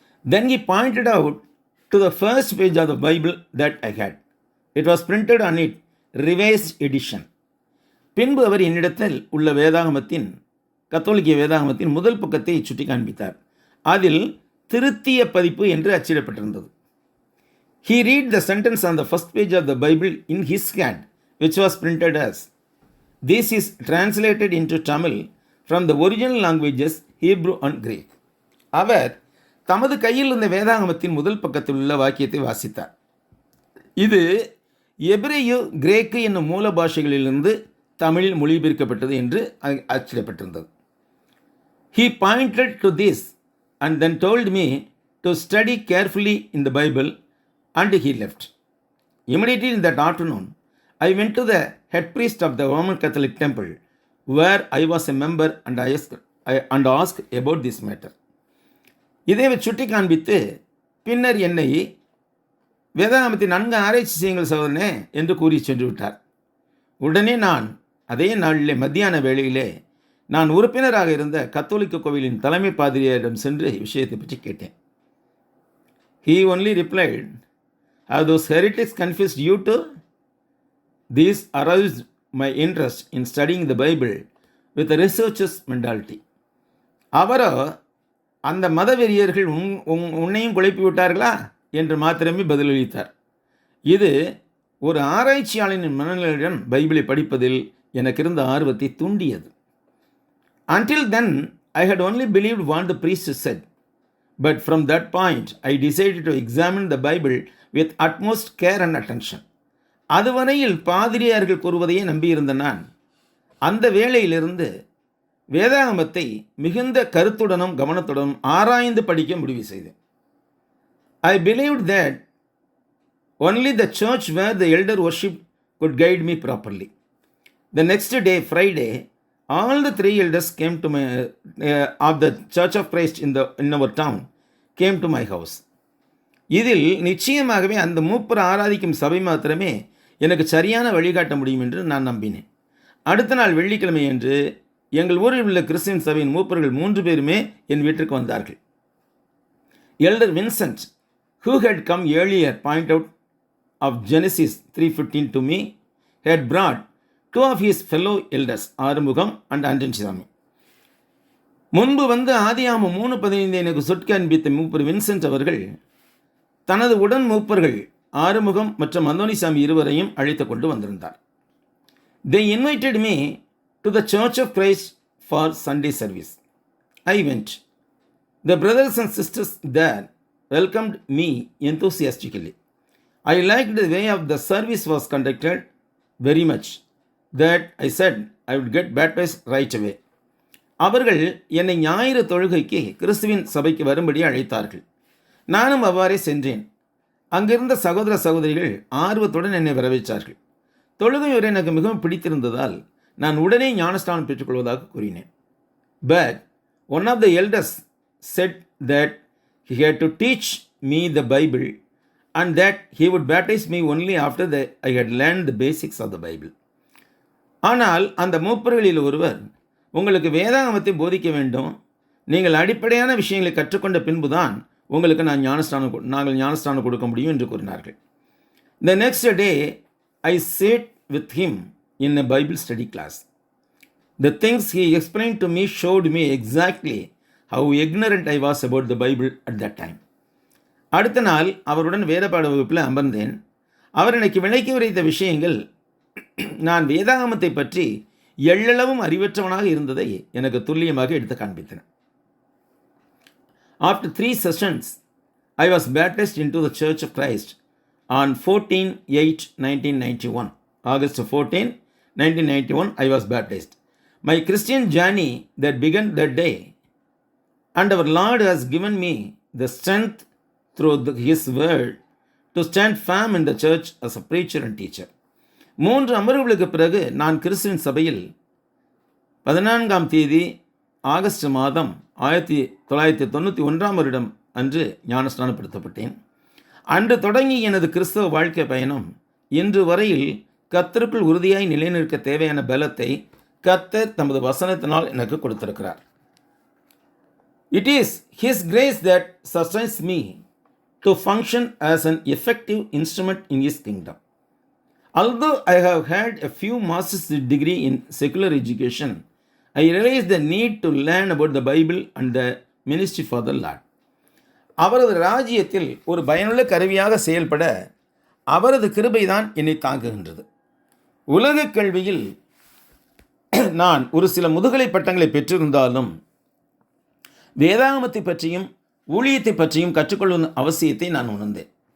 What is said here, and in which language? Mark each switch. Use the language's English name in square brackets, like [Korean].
[English] Then he pointed out to the first page of the Bible that I had. It was printed on it, revised edition. [Tamil] பின்பு அவர் என்னிடத்தில் உள்ள வேதாகமத்தின் கத்தோலிக்க வேதாகமத்தின் முதல் பக்கத்தை சுட்டி காண்பித்தார். அதில் திருத்திய பதிப்பு என்று அச்சிடப்பட்டிருந்தது. [English] He read the sentence on the first page of the Bible in his hand, which was printed as, "This is translated into Tamil from the original languages Hebrew and Greek." [Tamil] அவர் தமது கையில் இருந்த வேதாகமத்தின் முதல் பக்கத்தில் உள்ள வாக்கியத்தை வாசித்தார். இது எபிரேயு கிரேக்கு என்னும் மூல பாஷைகளிலிருந்து தமிழில் மொழிபெயர்க்கப்பட்டது என்று அச்சிடப்பட்டிருந்தது. [English] He pointed to this and then told me to study carefully in the Bible, and he left. Immediately in that afternoon, I went to the head priest of the Roman Catholic Temple, where I was a member, and asked about this matter. [Tamil] இதை சுட்டி காண்பித்து பின்னர் என்னை வேதாகமத்தை நன்கு ஆராய்ச்சி செய்யுங்கள் சகோதரனே என்று கூறி சென்று விட்டார். உடனே நான் அதே நாளிலே மத்தியான வேளையிலே நான் உறுப்பினராக இருந்த கத்தோலிக்க கோவிலின் தலைமை பாதிரியாரிடம் சென்று விஷயத்தை பற்றி கேட்டேன். [English] He only replied, "Have those heretics confused you too?" This aroused my interest in studying the Bible with a researcher's mentality. [Tamil] அவரோ அந்த மதவெறியர்கள் உன்னையும் குழப்பி விட்டார்களா என்று மாத்திரமே பதிலளித்தார். இது ஒரு ஆராய்ச்சியாளரின் மனநிலையுடன் பைபிளை படிப்பதில் எனக்கு இருந்த ஆர்வத்தை தூண்டியது. [English] Until then, I had only believed what the priest said. But from that point, I decided to examine the Bible with utmost care and attention. [Tamil] அதுவரையில் பாதிரியார்கள் கூறுவதையே நம்பியிருந்த நான் அந்த வேளையிலிருந்து வேதாகமத்தை மிகுந்த கருத்துடனும் கவனத்துடனும் ஆராய்ந்து படிக்க முடிவு செய்தேன். [English] I believed that only the church where the elder worship could guide me properly. The next day, Friday, all the 3 elders came to my of the Church of Christ in our town came to my house. [Tamil] இதில் நிச்சயமாகவே அந்த மூப்பர் ஆராதிக்கும் சபை மாத்திரமே எனக்கு சரியான வழிகாட்ட முடியும் என்று நான் நம்பினேன். அடுத்த நாள் வெள்ளிக்கிழமை என்று எங்கள் ஊரில் உள்ள கிறிஸ்டியன் சபையின் மூப்பர்கள் 3 பேருமே என் வீட்டிற்கு வந்தார்கள். [English] Elder Vincent, who had come earlier point out of Genesis 3:15 to me, had brought 2 of his fellow elders, Arumugam and Andansamy. [Tamil] முன்பு வந்து ஆதியாகமம் 3:15 எனக்கு சொற்க அன்பித்த மூப்பர் வின்சென்ட் அவர்கள் தனது உடன் மூப்பர்கள் ஆறுமுகம் மற்றும் அந்தோனிசாமி இருவரையும் அழைத்து கொண்டு வந்திருந்தார். [English] They invited me to the Church of Christ for Sunday service. I went. The brothers and sisters there welcomed me enthusiastically. I liked the way of the service was conducted very much that I said I would get baptized right away. [Tamil] அவர்கள் என்னை ஞாயிறு தொழுகைக்கு கிறிஸ்துவின் சபைக்கு வரும்படி அழைத்தார்கள். நானும் அவ்வாறே சென்றேன். அங்கிருந்த சகோதர சகோதரிகள் ஆர்வத்துடன் என்னை வரவேற்றார்கள். தொழுகை உரை எனக்கு மிகவும் பிடித்திருந்ததால் நான் உடனே ஞானஸ்தானம் பெற்றுக்கொள்வதாக கூறினேன். [English] But one of the elders said that he had to teach me the Bible and that he would baptize me only after I had learned the basics of the Bible. [Tamil] ஆனால் அந்த மூப்பர்களில் ஒருவர், உங்களுக்கு வேதாகமத்தை போதிக்க வேண்டும், நீங்கள் அடிப்படையான விஷயங்களை கற்றுக்கொண்ட பின்புதான் உங்களுக்கு நாங்கள் ஞானஸ்தானம் கொடுக்க முடியும் என்று கூறினார்கள். [English] The next day I sat with him in a Bible study class. The things he explained to me showed me exactly how ignorant I was about the Bible at that time. [Tamil] அடுத்த நாள் அவருடன் வேதபாட வகுப்பில் அமர்ந்தேன். அவர் எனக்கு விளக்கி உரைத்த விஷயங்கள் நான் வேதாகமத்தை பற்றி எள்ளளவும் அறிவற்றவனாக இருந்ததை எனக்கு துல்லியமாக எடுத்து காண்பித்தன. [English] After 3 sessions, I was baptized into the Church of Christ on 14/8/1991. August 14, 1991, I was baptized. My Christian journey that began that day, and our Lord has given me the strength through His word to stand firm in the church as a preacher and teacher. [Tamil] 3 அமர்வுகளுக்கு பிறகு நான் கிறிஸ்துவின் சபையில் 14ஆம் தேதி August மாதம் 1991 வருடம் அன்று ஞானஸ்நானப்படுத்தப்பட்டேன். அன்று தொடங்கி எனது கிறிஸ்தவ வாழ்க்கை பயணம் இன்று வரையில் கர்த்தருக்குள் உறுதியாய் நிலைநிற்க தேவையான பலத்தை கர்த்தர் தமது வசனத்தினால் எனக்கு கொடுத்திருக்கிறார். [English] It is His grace that sustains me to function as an effective instrument in His kingdom. Although I have had a few master's degree in secular education, I realized the need to learn about the Bible and the ministry for the Lord. [Tamil] அவரது ராஜ்யத்தில் ஒரு பயனுள்ள கருவியாக செயல்பட அவரது கிருபைதான் என்னை தாங்குகின்றது. உலக கல்வியில் நான் ஒரு சில முதுகலை பட்டங்களை பெற்றிருந்தாலும் வேதாகமத்தை பற்றியும் ஊழியத்தை பற்றியும் கற்றுக்கொள்ளும் அவசியத்தை நான் உணர்ந்தேன்.